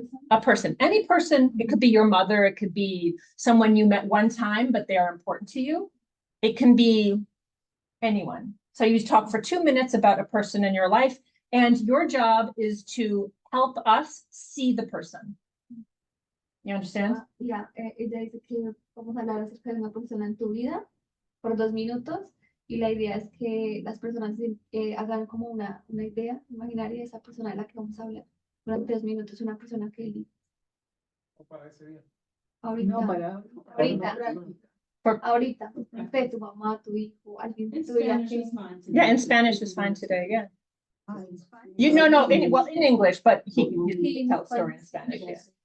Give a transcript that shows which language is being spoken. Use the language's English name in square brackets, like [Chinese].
[English] A person, any person, it could be your mother, it could be someone you met one time, but they are important to you. It can be anyone. So you talk for 2 minutes about a person in your life, and your job is to help us see the person. You understand? [Spanish] Ella dice que vamos a hablar acerca de una persona en tu vida por 2 minutos y la idea es que las personas hagan como una idea imaginaria de esa persona de la que vamos a hablar durante 2 minutos, una persona que Para ese día. ahorita, No, para ahorita, usted, tu mamá, tu hijo, alguien de tu vida que [English] Yeah, in Spanish is fine today, yeah. It's fine. You no, in English, but he can tell a story in Spanish, yeah.